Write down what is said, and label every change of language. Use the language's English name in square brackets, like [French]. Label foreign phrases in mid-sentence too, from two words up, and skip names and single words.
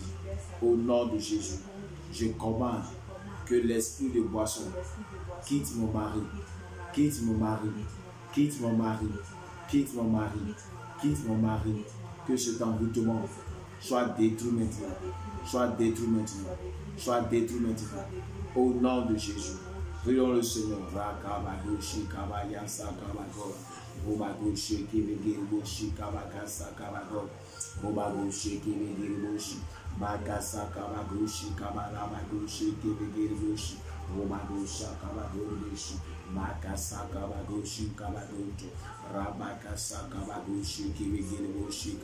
[French] Au nom de Jésus, je commande que l'esprit de boisson quitte mon mari, quitte mon mari, quitte mon mari, quitte mon mari, quitte mon mari, que cet envoûtement soit détruit maintenant, soit détruit maintenant, soit détruit maintenant. Au nom de Jésus, prions le Seigneur. Rakabagoshi kabayasa kabagor, robagoshi kibegirboshi kabagasa kabagor, robagoshi kibegirboshi, bagasa kabagoshi kabarabagoshi kibegirboshi, robagosha kabagorboshi, makasa kabagoshi kabagonto, rabakasa kabagoshi kibegirboshi